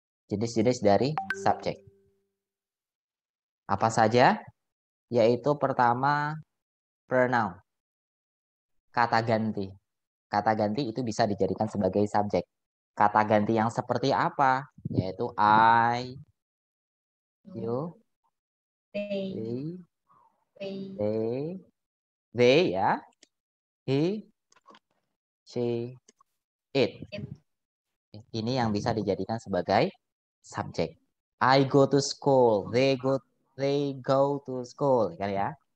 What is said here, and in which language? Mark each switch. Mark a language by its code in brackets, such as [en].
[id] Jenis-jenis dari subjek. Apa saja? Yaitu pertama, pronoun. Kata ganti. Kata ganti itu bisa dijadikan sebagai subjek. Kata ganti yang seperti apa? Yaitu I, you, they ya, he, she, it. Ini yang bisa dijadikan sebagai subjek. [en] I go to school, they go to school, kan ya?